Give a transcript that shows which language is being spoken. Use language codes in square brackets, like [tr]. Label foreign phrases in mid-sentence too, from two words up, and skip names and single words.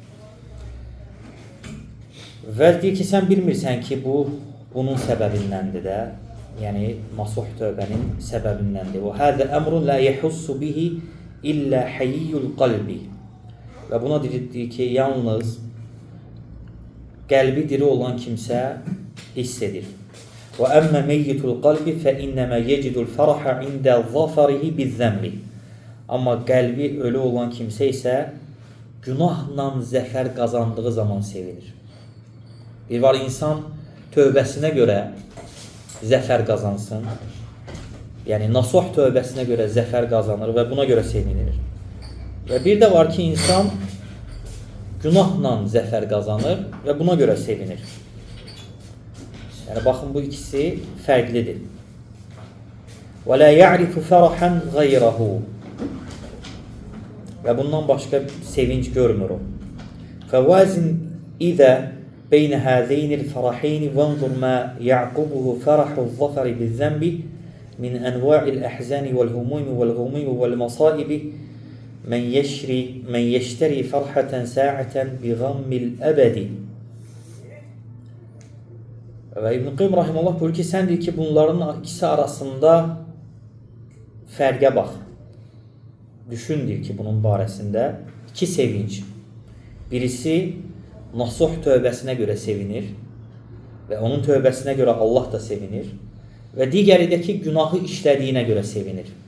[az] Və deyir ki, sən bilmirsən ki, bunun səbəbindəndir də. Yəni, nasuh tövbənin səbəbindəndir. [ar] وهذا أمر لا يحس به إلا حي القلب. [az] Və buna deyir ki, yalnız qəlbi diri olan kimsə hiss edir. [ar] وَأَمَّا مَيِّتُ الْقَلْبِ فَإِنَّمَا يَجِدُ الْفَرَحَ عِنْدَ ظَفَرِهِ بِالذَّنْبِ. [az] Amma qəlbi ölü olan kimsə isə günahla zəfər qazandığı zaman sevinir. Bir var, insan tövbəsinə görə zəfər qazansın. Yəni, nasuh tövbəsinə görə zəfər qazanır və buna görə sevinir. Və bir də var ki, insan günahla zəfər qazanır və buna görə sevinir. Yəni, baxın, bu ikisi fərqlidir. [ar] وَلَا يَعْرِفُ فَرَحًا غَيْرَهُ. [az] Və bundan başqa sevinç görmür o. [ar] فَوَازِنْ إِذَا بَيْنَ هَذَيْنِ الْفَرَحَيْنِ وَانْظُرْ مَا يَعْقُبُهُ فَرَحُ الظَّفَرِ بِالذَّنْبِ مِنْ أَنْوَاعِ الْأَحْزَانِ وَالْهُمُومِ وَالْغُمِّ وَالْمَصَائِبِ مَنْ يَشْتَرِي فَرْحَةً سَاعَةً بِغَمِّ الْأَبَدِ. [az] Və İbn-i Qeym rahimullah buyurur ki, sən deyir ki, bunların ikisi arasında fərqə bax. Düşün deyir ki, bunun barəsində iki sevinç. Birisi nasuh tövbəsinə görə sevinir və onun tövbəsinə görə Allah da sevinir və digəri də ki, günahı işlədiyinə görə sevinir.